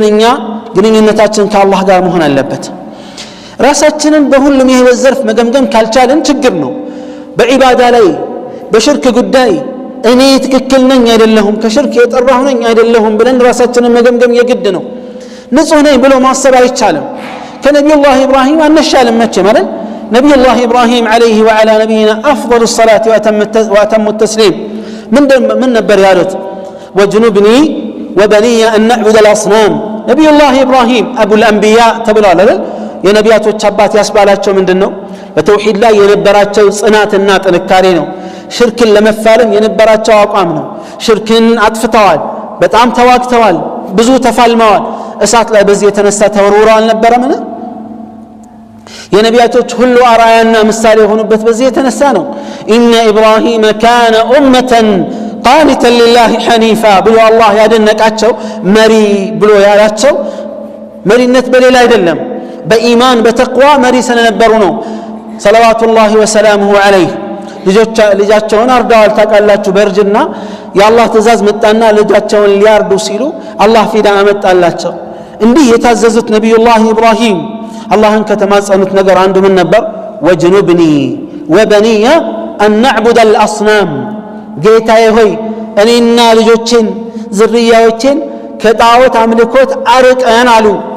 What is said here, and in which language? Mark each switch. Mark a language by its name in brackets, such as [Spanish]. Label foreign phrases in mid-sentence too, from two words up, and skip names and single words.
[Amharic] እኛ ግንኙነታችን ከአላህ ጋር መሆን አለበት ራሳችንን በሁሉም የህይወት ዘርፍ መገምገም ካልቻለን ችግር ነው በዒባዳ ላይ በሽርክ ጉዳይ እኔ ትክክል ነኝ አይደለሁም ከሽርክ የጠራሁ ነኝ አይደለሁም ብለን ራሳችንን መገምገም የግድ ነው ንጹህ ነኝ ብሎ ማሰብ አይቻልም ከነቢዩላህ ኢብራሂም አንሻልም መቼ ማለት ነቢዩላህ ኢብራሂም [Arabic] عليه وعلى نبينا افضل الصلاه واتم التسليم من [Amharic] ነበር ያሉት [Arabic] وجنبني وبني ان نعبد الاصنام [Amharic] ነቢዩላህ ኢብራሂም [Arabic] ابو الانبياء [Amharic] ተብለዋል አይደል የነቢያቶች አባት ያስባላቸው ምንድነው በተውሂድ ላይ የነበራቸው ጽናትና ጥንካሬ ነው ሽርክን ለመፋለም የነበራቸው አቋም ነው ሽርክን አጥፍተዋል በጣም ተዋግተዋል ብዙ ተፋልመዋል እሳት ላይ በዚህ የተነሳ ተወርውረው አልነበረምን የነቢያቶች ሁሉ አራያና ምሳሌ የሆኑበት በዚህ የተነሳ ነው [Arabic] إن إبراهيم كان أمة قانتا لله حنيفا [Amharic] ብሎ አላህ ያደነቃቸው መሪ ብሎ ያላቸው መሪነት በሌላ አይደለም በኢማን በተቅዋ መሪ ስለነበሩ ነው ሰለዋቱላሂ [Arabic] وسلامه عليه [Amharic] ልጃቸውን አርደዋል ታውቃላችሁ በእርጅና የአላህ ትእዛዝ መጣና ልጃቸውን ሊያርዱ ሲሉ አላህ ፊዳ አመጣላቸው እንዲህ የታዘዙት ነቢዩላህ ኢብራሂም አላህን ከተማጸኑት ነገር አንዱ ምን ነበር [Arabic] واجنبني وبني أن نعبد الأصنام [Amharic] ጌታዬ ሆይ እኔና ልጆቼን ዝርያዎቼን ከጣዖት አምልኮት አርቀን አሉ